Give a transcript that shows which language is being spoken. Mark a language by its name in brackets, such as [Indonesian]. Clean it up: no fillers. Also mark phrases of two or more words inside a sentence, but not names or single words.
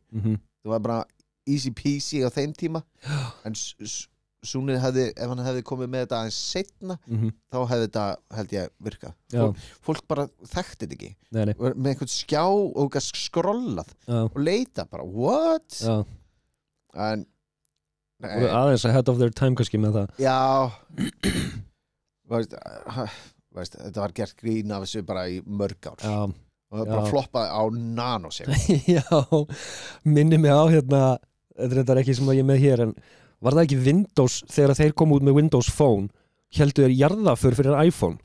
[Icelandic] Það var bara [English] easy peasy [Icelandic] á þeim tíma. En Súnið hefði, ef hann hefði komið með þetta aðeins seinna, þá hefði þetta, held ég, virkað. Fólk bara þekkti þetta ekki. Nei. Með einhvern skjá og skrollað og leita bara, what? Já. En Voru aðeins [English] ahead of their time [Icelandic] kannski með það. já veist, þetta var gert grín af þessu bara í mörg ár. Já. Og það bara floppaði á nanosegund. Já, minni mig á þetta er ekki sem að ég er með hér, en var það ekki Windows þegar þeir kom út með Windows Phone, heldur þeir jarðaför fyrir iPhone?